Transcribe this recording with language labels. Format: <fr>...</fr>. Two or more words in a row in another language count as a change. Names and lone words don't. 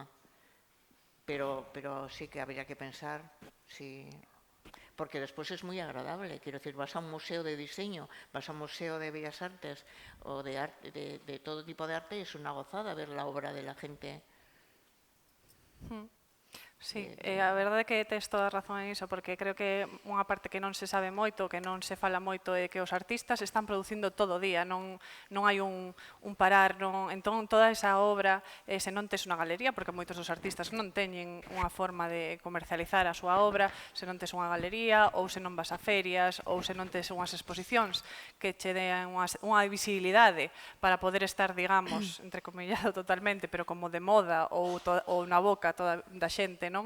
<es>Pero sí que habría que pensar si... Porque después es muy agradable. Quiero decir, vas a un museo de diseño, vas a un museo de bellas artes o de arte, de todo tipo de arte, y es una gozada ver la obra de la gente. Sí,</es> <gl>a verdade é que tes toda a razón en iso, porque creo que unha parte que non se sabe moito, que non se fala moito, é que os artistas están producindo todo o día, non hai un parar, entón toda esa obra, se non tes unha galería, porque moitos dos artistas non teñen unha forma de comercializar a súa obra, se non tes unha galería, ou se non vas a ferias, ou se non tes unhas exposicións que che den unha visibilidade para poder estar, digamos, entrecomillado totalmente, pero como de moda ou na boca da xente, non?</gl>